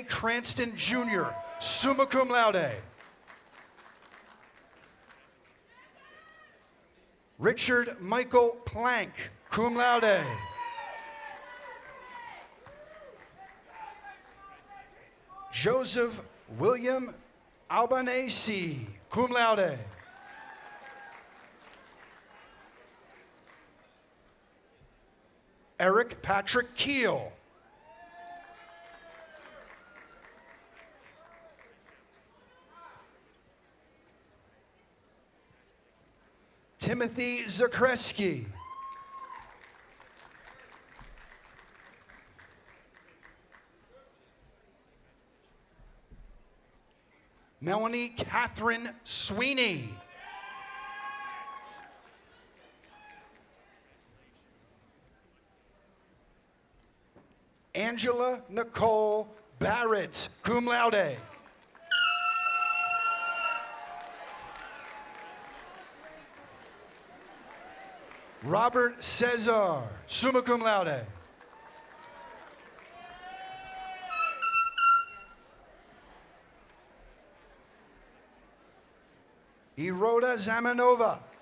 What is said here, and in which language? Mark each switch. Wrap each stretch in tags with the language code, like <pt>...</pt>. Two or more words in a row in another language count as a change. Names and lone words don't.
<en>Cranston Jr.,</en> <la>summa cum laude.</la> <en>Richard Michael Plank,</en> <la>cum laude.</la> <en>Joseph William Albanese,</en> <la>cum laude.</la> <en>Eric Patrick Keel. Timothy Zakreski. Melanie Catherine Sweeney. Angela Nicole Barrett,</en> <la>cum laude.</la> <en>Robert Cesar,</en> <la>summa cum laude.</la> <en>Eroda Zamanova.</en>